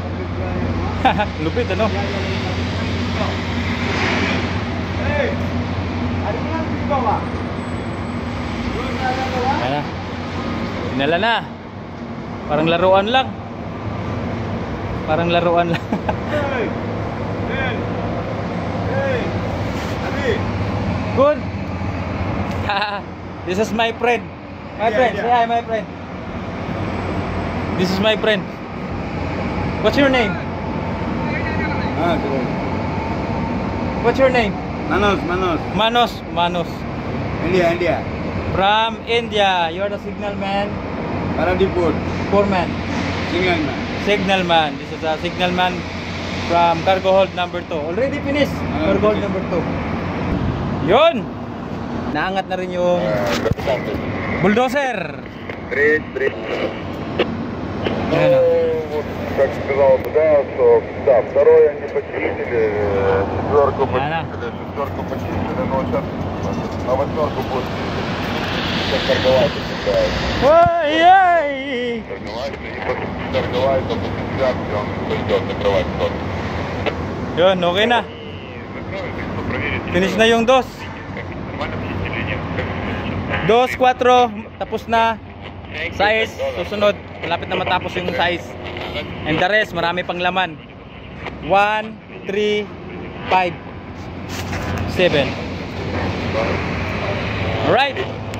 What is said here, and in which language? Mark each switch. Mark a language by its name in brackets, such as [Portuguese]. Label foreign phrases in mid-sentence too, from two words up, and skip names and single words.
[Filipino] Lupit ano? Hey! Ano yan dito ba? Yan na. Dinala na. Parang laruan lang. Parang laruan lang. Hey! [English] Hey! Hey! Good. This is my friend. My friend. Say hi, my friend. This is my friend. What's your name? What's your name? Manos. Manos. India. From India. You're the signalman. Paradipur. Foreman. Signalman. This is a signalman from cargo hold number 2. Already finished. Cargo hold number 2. [Filipino] Yun! Naangat na rin yung bulldozer. Ayan o. [Russian] Как сказал, да, второй они почистили, четверку почистили, но сейчас на восьмерку будет сейчас торговать. Ой-ой! Торговать, а после девятки он пойдет закрывать тот. [Filipino] Yun, okay na. Finish na yung dos. 2-4, tapos na. Size, susunod. Malapit na matapos yung size. [English] And the rest, [Filipino] marami pang laman. 1, 3, 5, 7. [English] Alright.